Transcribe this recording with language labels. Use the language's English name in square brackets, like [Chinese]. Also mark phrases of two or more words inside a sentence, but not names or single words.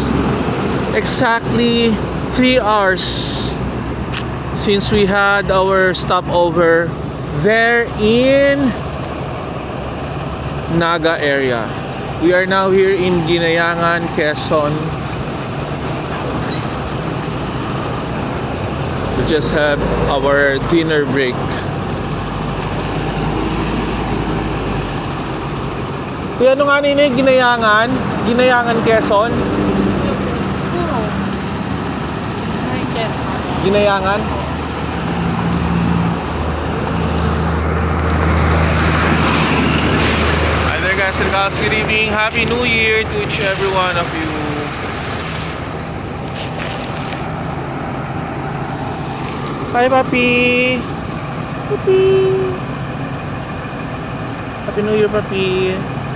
[English] Exactly 3 hours since we had our stopover there in Naga area. We are now here in Ginayangan, Quezon. We just have our dinner break. [Filipino] Kuya, ano nga nino yung Ginayangan? Ginayangan, Quezon? Ginayangan? [English] Hi there guys and gals, good evening. Happy New Year to each every one of you. Hi papi. Papi. Happy New Year papi.